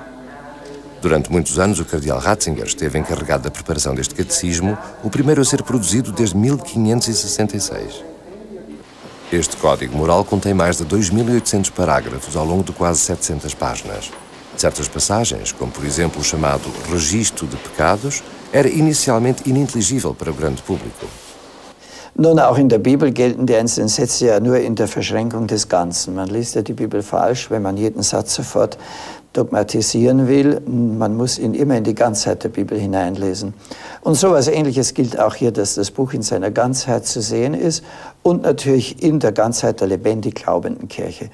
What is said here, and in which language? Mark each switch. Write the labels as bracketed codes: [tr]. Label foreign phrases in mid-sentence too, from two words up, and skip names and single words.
[pt] Durante muitos anos, o cardeal Ratzinger esteve encarregado da preparação deste catecismo, o primeiro a ser produzido desde 1566. Este código moral contém mais de 2.800 parágrafos ao longo de quase 700 páginas. Certas passagens, como por exemplo o chamado Registro de Pecados, era inicialmente ininteligível para o grande público. [de] Nun, auch in der Bibel gelten die einzelnen Sätze ja nur in der Verschränkung des Ganzen. Man liest ja die Bibel falsch, wenn man jeden Satz sofort dogmatisieren will. Man muss ihn immer in die Ganzheit der Bibel hineinlesen. Und so etwas Ähnliches gilt auch hier, dass das Buch in seiner Ganzheit zu sehen ist und natürlich in der Ganzheit der lebendig glaubenden Kirche.